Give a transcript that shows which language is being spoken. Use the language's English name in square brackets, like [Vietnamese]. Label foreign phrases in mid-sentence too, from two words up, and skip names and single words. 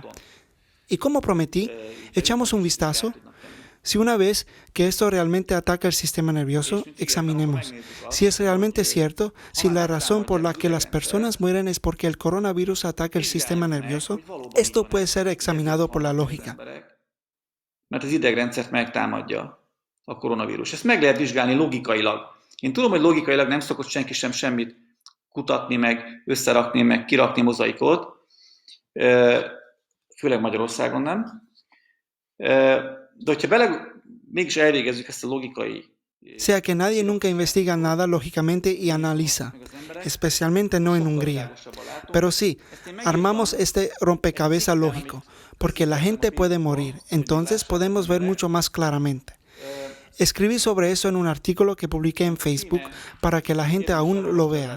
[Spanish] Y como prometí, echamos un vistazo. Si una vez que esto realmente ataca el sistema nervioso, examinemos si es realmente cierto, si la razón por la que las personas mueren es porque el coronavirus ataca el sistema nervioso. Esto puede ser examinado por la lógica. [Hungarian] Mert az idegrendszert megtámadja a koronavírus. Ezt meg lehet vizsgálni logikailag. Én tudom, hogy logikailag nem szokott senki sem semmit kutatni, meg összerakni, meg kirakni mozaikot, főleg Magyarországon nem. De hogyha mégis elvégezzük ezt a logikai... [Spanish] Sea que nadie nunca investiga nada lógicamente y analiza, especialmente no en Hungría. Pero sí, armamos este rompecabezas lógico, porque la gente puede morir, entonces podemos ver mucho más claramente. Escribí sobre eso en un artículo que publiqué en Facebook para que la gente aún lo vea.